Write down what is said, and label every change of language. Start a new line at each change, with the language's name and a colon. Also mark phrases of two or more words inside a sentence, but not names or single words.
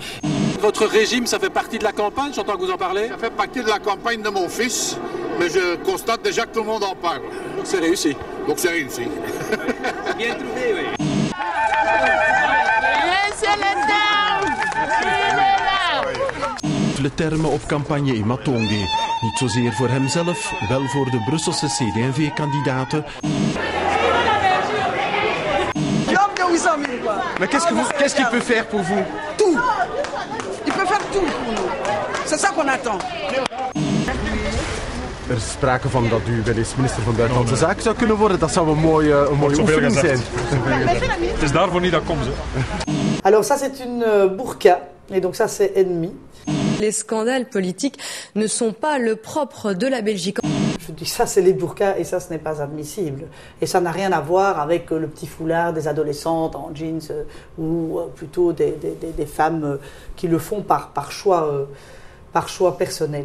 French: Votre régime, ça fait partie de la campagne, j'entends que vous en parlez. Ça fait partie de la campagne de mon fils, mais je constate déjà que tout le monde en parle. Donc c'est réussi. Donc c'est réussi. Bien trouvé, oui.
Dutch: Le termen op campagne in Matonge. Niet zozeer voor hemzelf, wel voor de Brusselse CD&V-kandidaten.
French: Mais qu'est-ce qu'il peut faire pour vous? Tout. Il peut faire tout pour nous. C'est ça qu'on attend.
Dutch: Er is sprake van dat u wel eens minister van Buitenlandse Zaken zou kunnen worden. Dat zou een mooie oefening zijn. Het is daarvoor niet dat komt.
French: Alors ça c'est une burqa et donc ça c'est ennemi. Les scandales politiques ne sont pas le propre de la Belgique. Je dis ça c'est les burqas et ça ce n'est pas admissible. Et ça n'a rien à voir avec le petit foulard des adolescentes en jeans ou plutôt des femmes qui le font par choix personnel.